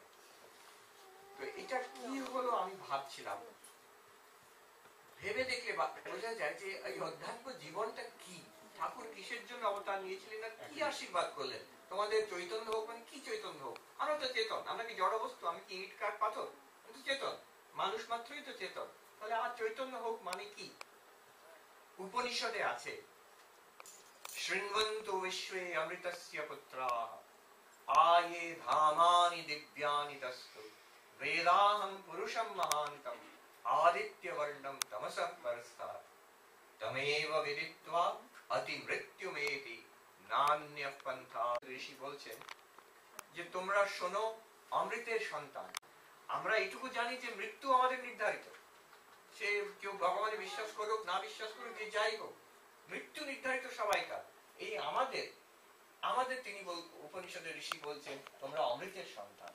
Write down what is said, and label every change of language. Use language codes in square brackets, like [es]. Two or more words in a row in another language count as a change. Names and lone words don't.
[bn] তো এটা কি হলো আমি ভাবছিলাম, ভেবে দেখলে বোঝা যায় যে এই অধ্যাত্ম জীবনটা কি, ঠাকুর কিসের জন্য অবতার নিয়েছিলেন আর কি আশীর্বাদ করলেন। তোমাদের চৈতন্য হোক মানে কি চৈতন্য হোক, আমরা তো চেতন, আমরা কি জড় বস্তু, আমি কি ইট কাঠ পাথর, কিন্তু চেতন, মানুষ মাত্রই তো চেতন। তাহলে আর চৈতন্য হোক মানে কি? উপনিষদে আছে [sa] শৃण्वन्तु विश्वे अमृतस्य पुत्राः आये धामानि दिव्यानि तस्तु वेदाहं पुरुषं महान्तम् आदित्यवर्णं तमसः परस्तात् तमेव विदित्वा अति मृत्युमेति नान्यः पन्था। [bn] ঋষি বলছেন যে তোমরা শোনো, অমৃতের সন্তান, আমরা এটুকু জানি যে মৃত্যু আমাদের নির্ধারিত। সে কেউ ভগবানে বিশ্বাস করুক না বিশ্বাস করুক, যে যাই হোক, মৃত্যু নির্ধারিত সবাইকার। এই আমাদের তিনি উপনিষদের ঋষি বলছেন তোমরা অমৃতের সন্তান।